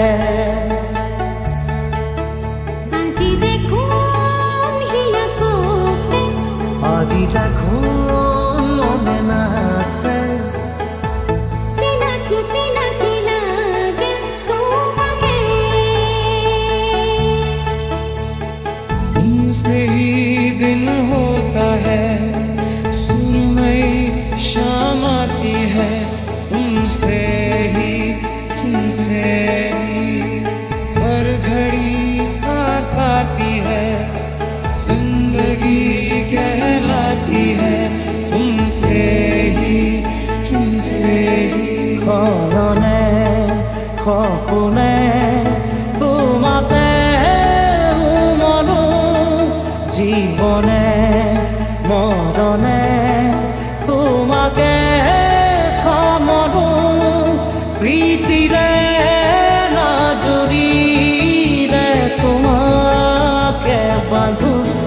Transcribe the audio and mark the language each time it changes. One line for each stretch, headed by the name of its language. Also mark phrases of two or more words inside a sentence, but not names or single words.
Assamese: আজি দেখোন মনে নাছে
Hindi: तुमसे ही दिन होता है सुरमई शाम आती है तुमसे ही हर घड़ी सांस आती है जिंदगी कहलाती है तुमसे ही
Assamese: খৰণে সপোনে তোমাতে মনো জীৱনে মৰণে তোমাকে খামনো প্ৰীতিৰে নাজৰিৰে তোমাকে বান্ধো